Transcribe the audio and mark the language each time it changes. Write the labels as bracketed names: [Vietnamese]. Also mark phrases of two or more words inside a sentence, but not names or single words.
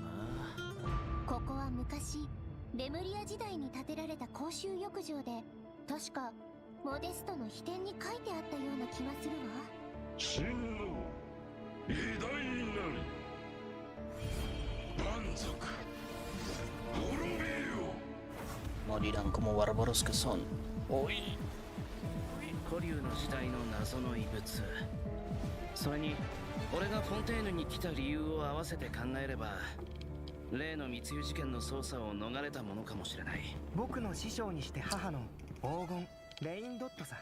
[Japanese] ここは昔レムリア時代に建てられた公衆浴場で、確かモデストの秘典に書いてあったような気がするわ。真の偉大なり蛮族滅びよ。 [Spanish] Morirán como bárbaros que son. Uy. [Japanese] 古竜の時代の謎の遺物、それに俺がフォンテーヌに来た理由を合わせて考えれば、例の密輸事件の捜査を逃れたものかもしれない。僕の師匠にして母の黄金レインドットさ。